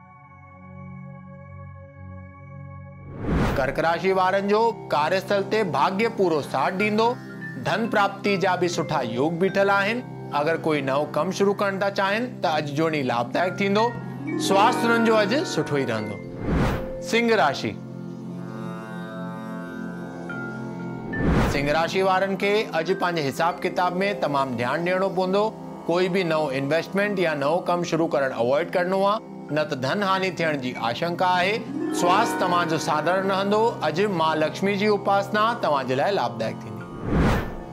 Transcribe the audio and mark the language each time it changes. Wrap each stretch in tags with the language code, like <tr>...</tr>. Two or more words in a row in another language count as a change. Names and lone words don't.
<sd>कर्क राशि वारनि जो कार्यस्थल ते भाग्य पूरो साथ ॾींदो। धन प्राप्ति जा भी सुठा योग बीठल आहिनि। अगर कोई नओं कमु शुरू करण था चाहिनि त अॼु जो ॾींहुं लाभदायक थींदो। स्वास्थ्य हुननि जो अॼु सुठो ई रहंदो। सिंह राशि। सिंह राशि वारनि खे अॼु पंहिंजे हिसाब किताब में तमामु ध्यानु ॾियणो पवंदो। कोई भी नओं इन्वेस्टमेंट या नओं कमु शुरू करणु अवॉइड करणो आहे, न त धन हानि थियण जी आशंका आहे। स्वास्थ्य तव्हांजो साधारण रहंदो। अॼु मां लक्ष्मी जी उपासना तव्हांजे लाइ लाभदायक थींदी।</sd>